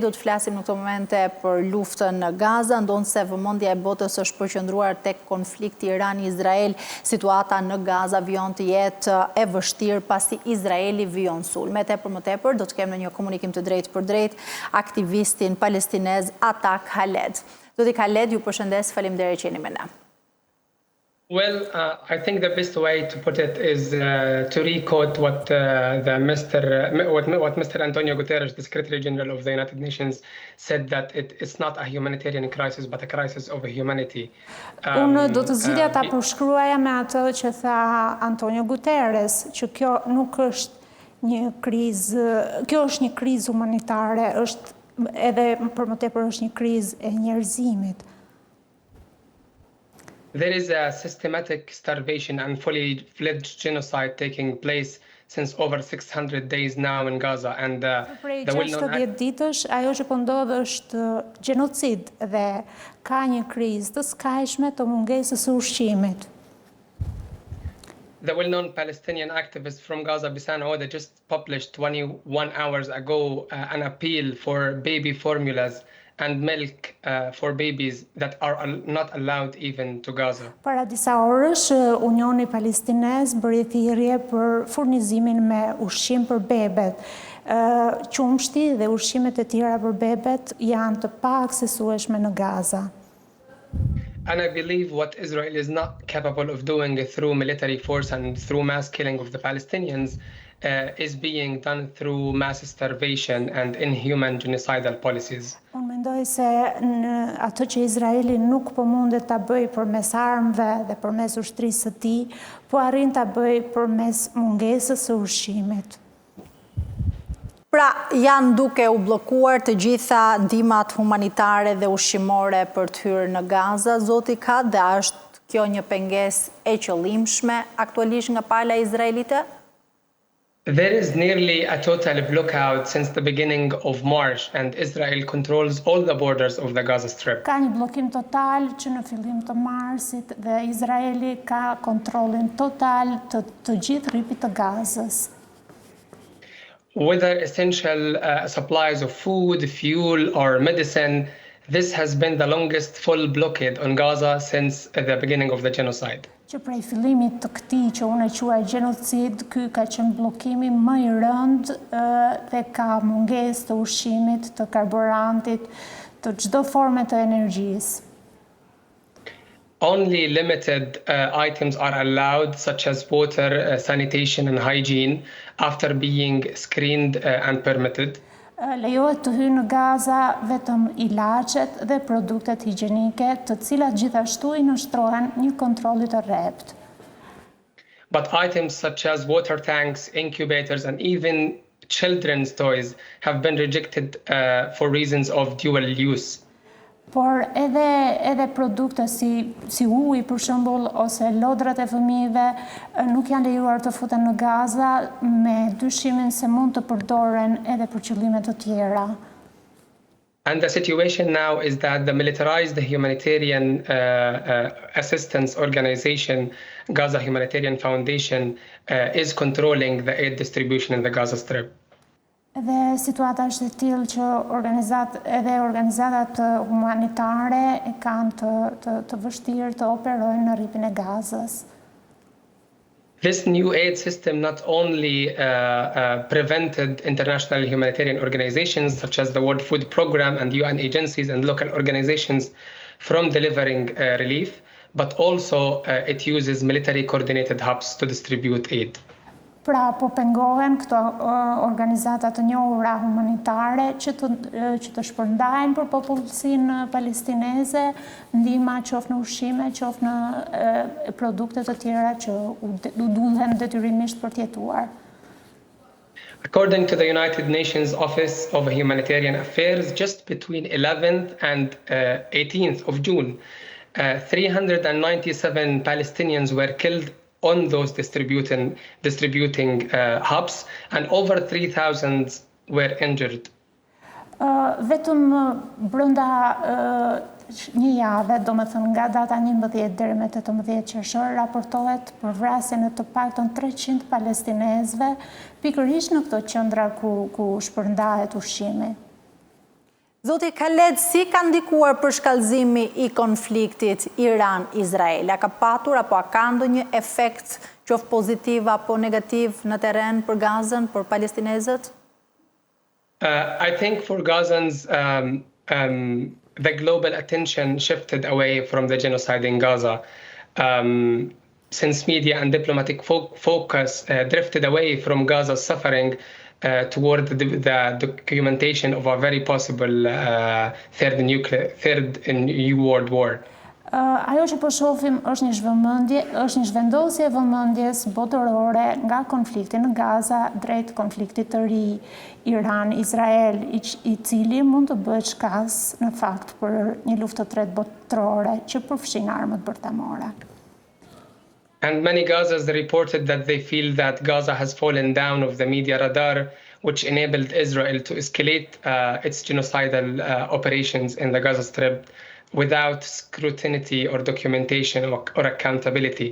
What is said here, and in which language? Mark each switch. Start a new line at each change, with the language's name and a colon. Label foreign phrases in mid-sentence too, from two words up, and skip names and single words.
Albanian: Do të flasim në këto momente për luftën në Gaza, ndonë se vëmendja e botës është përqendruar tek konflikti Iran-Izrael. Situata në Gaza vjen të jetë e vështirë pasi Izraeli vjen sulmet. Më tepër do të kemë në një komunikim të drejt për drejt aktivistin palestinez Atta Khaled. Zoti Khaled, ju përshëndes, faleminderit që jeni me ne.
English: Well, I think the best way to put it is to re-quote what Mr. Antonio Guterres, the Secretary General of the United Nations, said that it's not a humanitarian crisis, but a crisis of humanity.
Albanian: Unë do të zgjidhja ta përshkruaja me atë që tha Antonio Guterres, që kjo nuk është një krizë, kjo është një krizë humanitare, është edhe për më tepër është një krizë e njerëzimit.
English: There is a systematic starvation and fully fledged genocide taking place since over 600 days now in Gaza, and
Albanian: prej 60 ditësh ajo që po ndodh është gjenocid dhe ka një krizë të skajshme të mungesës së ushqimit.
English: The well-known Palestinian activist from Gaza, Bisan Oda, just published 21 hours ago an appeal for baby formulas and milk for babies that are not allowed even to Gaza.
Albanian: Para disa orësh, Unioni Palestinez bëri thirrje për furnizimin me ushqim për bebet. Qumshti dhe ushqimet e tjera për bebet janë të paaksesueshme në Gaza.
English: And I believe what Israel is not capable of doing through military force and through mass killing of the Palestinians is being done through mass starvation and inhuman genocidal policies.
Albanian: Unë mendoj se atë që Izraeli nuk po mundet ta bëj përmes armëve dhe përmes ushtrisë së tij, po arrin ta bëj përmes mungesës së ushqimit. Pra, janë duke u bllokuar të gjitha ndihmat humanitare dhe ushqimore për të hyrë në Gaza, zoti ka, dhe është kjo një pengesë e qëllimshme aktualisht nga pala izraelite?
English: There is nearly a total blockout since the beginning of March, and Israel controls all the borders of the Gaza Strip.
Albanian: Ka një bllokim total që në fillim të marsit dhe Izraeli ka kontrollin total të gjithë rripit të Gazës.
English: Whether essential supplies of food, fuel, or medicine, this has been the longest full blockade on Gaza since the beginning of the genocide.
Albanian: Që prej fillimit të këtij që unë e quaj gjenocid, ky ka qenë bllokimi më i rënd dhe ka mungesë të ushqimit, të karburantit, të çdo forme të energjisë.
English: Only limited items are allowed, such as water, sanitation and hygiene, after being screened and permitted.
Albanian: Lejohet të hyjë në Gaza vetëm ilaçet dhe produktet higjienike, të cilat gjithashtu i nështrohen një kontrolli të rrept.
English: But items such as water tanks, incubators, and even children's toys have been rejected for reasons of dual use.
Albanian: Por edhe produkte si uji për shembull ose lodrat e fëmijëve nuk janë lejuar të futen në Gaza me dyshimin se mund të përdoren edhe për qëllime të tjera.
English: And the situation now is that the militarized humanitarian assistance organization, Gaza Humanitarian Foundation, is controlling the aid distribution in the Gaza Strip.
Albanian: Dhe situata është e tillë që organizatat humanitare e kanë të vështirë të operojnë në rripin e Gazës.
English: This new aid system not only prevented international humanitarian organizations such as the World Food Programme and UN agencies and local organizations from delivering relief, but also it uses military coordinated hubs to distribute aid.
Albanian: Pra po pengohen këto organizata të njohura humanitare që të shpërndajnë për popullsinë palestineze ndihma qoftë në ushqime, qoftë në produkte të tjera që u duhen detyrimisht për të jetuar.
English: According to the United Nations Office of Humanitarian Affairs, just between 11th and 18th of June, 397 Palestinians were killed on those distributing hubs, and over 3,000 were injured.
Albanian: Vetëm brenda një jave, do me thënë nga data 11 deri me 18 qershor, raportohet për vrasjen e të paktën 300 palestinezëve, pikërisht në këto qendra ku shpërndahet ushqimi. Zoti Khaled, si ka ndikuar përshkallëzimi i konfliktit Iran-Izrael? A ka patur apo a ka ndonjë efekt qoftë pozitiv apo negativ në terren për Gazën, për palestinezët?
English: I think for Gazans, the global attention shifted away from the genocide in Gaza, since media and diplomatic focus drifted away from Gaza's suffering toward the documentation of a very possible third new world war.
Albanian: Ajo që po shohim është një zhvendosje e vëmendjes botërore nga konflikti në Gaza drejt konfliktit të ri Iran-Izrael, i cili mund të bëhet shkas në fakt për një luftë të tretë botërore që përfshin armët bërtamore.
English: And many Gazans reported that they feel that Gaza has fallen down of the media radar, which enabled Israel to escalate its genocidal operations in the Gaza Strip without scrutiny or documentation or accountability.